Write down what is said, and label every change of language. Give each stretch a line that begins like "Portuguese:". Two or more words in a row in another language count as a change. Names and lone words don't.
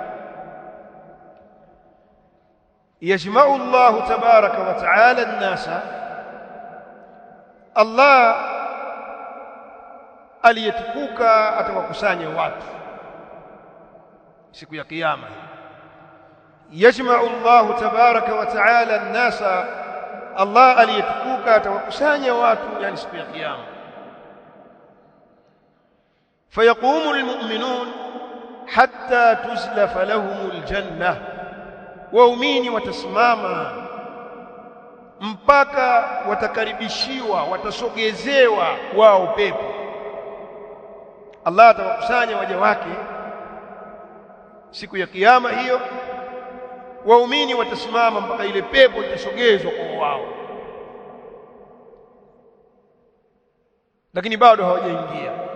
Arabic: يجمع الله تبارك وتعالى الناس,
Swahili: Allah aliyetukuka atawakusanya watu siku ya kiyama.
Arabic: يجمع الله تبارك وتعالى الناس,
Swahili: Allah aliyetukuka atawakusanya watu yani siku ya kiyama.
Arabic: فيقوم المؤمنون حتى تزلف لهم الجنة،
Swahili: waumini watasimama mpaka watakaribishiwa, watasogezewa wao pepo. Allah atawakusanya waja wake siku ya kiyama hiyo, waumini watasimama mpaka ile pepo itasogezwa kwa wao, lakini bado hawajaingia.